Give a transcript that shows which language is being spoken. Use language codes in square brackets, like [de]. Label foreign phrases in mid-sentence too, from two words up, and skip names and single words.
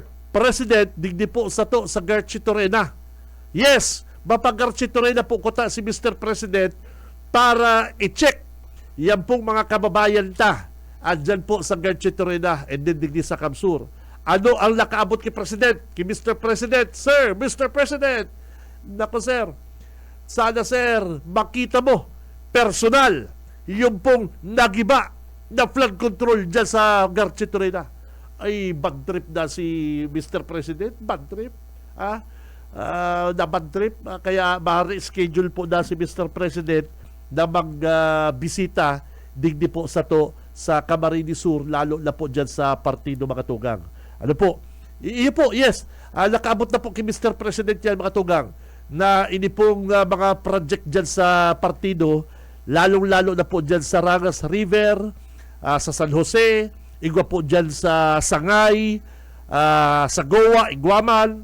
[bik] President digdi po sa to sa Garchitorena. Yes, mapag-Garchitorena po kuta si Mr. President para i-check yan pong mga kababayan ta. Andyan po sa Garchitorena and then digdi sa Kamsur. Ano ang nakaabot kay President? Kay Mr. President? Sir, Mr. President! [tl] Nako sir, sana sir, makita mo personal yung pong nagiba na flood control dyan sa Garchitorena. [bik] Ay, [en] bad trip [bik] na si Mr. President. [en] Bad trip. [bik] Na [en] bad trip. [bik] Kaya ma-reschedule po na si Mr. President na magbisita digdi po sa to sa Camarines Sur, lalo na po dyan sa Partido mga tugang. Ano po? Iyo po, yes. Nakaabot na po kay Mr. President yan mga tugang na ini pong mga project dyan sa partido, lalong-lalo na po dyan sa Rangas River, sa San Jose, igwa po dyan sa Sangay, sa Goa, Iguaman.